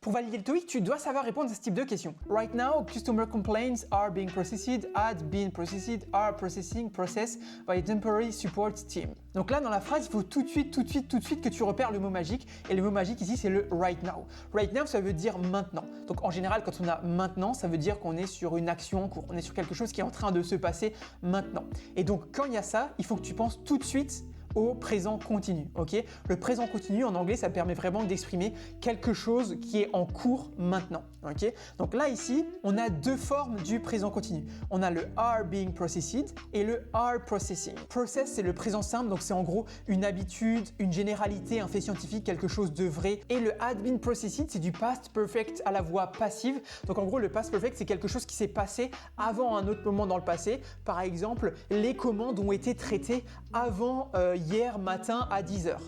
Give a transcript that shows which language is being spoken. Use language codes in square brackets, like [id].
[fr] Pour valider le TOEIC, tu dois savoir répondre à ce type de questions. [en] Right now, customer complaints are being processed, had been processed, are processing, processed by a temporary support team. [fr] Donc là, dans la phrase, il faut tout de suite que tu repères le mot magique. Et le mot magique ici, c'est le right now. Right now, ça veut dire maintenant. Donc en général, quand on a maintenant, ça veut dire qu'on est sur une action en cours. On est sur quelque chose qui est en train de se passer maintenant. Et donc quand il y a ça, il faut que tu penses tout de suite au présent continu, ok? Le présent continu en anglais, ça permet vraiment d'exprimer quelque chose qui est en cours maintenant, ok? Donc là ici, on a deux formes du présent continu. On a le [en] are being processed [fr] et le [en] are processing. [fr] Process, c'est le présent simple, donc c'est en gros une habitude, une généralité, un fait scientifique, quelque chose de vrai. Et le [en] had been processed, [fr] c'est du past perfect à la voix passive. Donc en gros, le past perfect, c'est quelque chose qui s'est passé avant un autre moment dans le passé. Par exemple, les commandes ont été traitées avant hier matin à 10h.